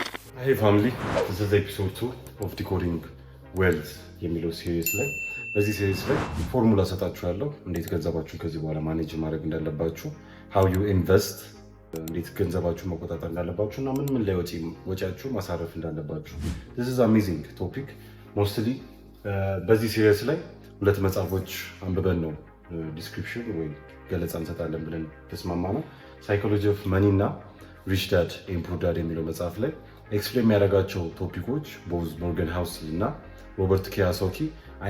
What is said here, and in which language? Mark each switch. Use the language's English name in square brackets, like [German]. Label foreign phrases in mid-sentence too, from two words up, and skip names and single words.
[English] Hey family, this is episode 2 of Decoding Wealth [Amharic] የሚለው ሲሪስ ላይ በዚህ ሲሪስ ላይ ፎርሙላ ሰጣችኋለሁ እንዴት ገንዘባችሁን ከዚህ በኋላ ማኔጅ ማድረግ እንዳለባችሁ [English] how you invest [Amharic] እንዴት ገንዘባችሁን መቆጣጠር እንዳለባችሁ እና ምን ላይ ወጪያችሁ ማሳረፍ እንዳለባችሁ [English] this is amazing topic mostly [Amharic] በዚህ ሲሪስ ላይ ሁለት መጽሐፎች አንብበን ነው ዲስክሪፕሽን ወይ ገለጻ እንሰጣለን ብለን ተስማማ ነው ሳይኮሎጂ ኦፍ መኒ እና ሪች ዳድ ኤንድ ፑር ዳድ የሚለው መጽሐፍ ላይ ኤክስፕሌን የሚያደርጋቸው ቶፒኮች ቦዝ ሞርጋን ሃውስሊ እና ሮበርት ኪዮሳኪ አይ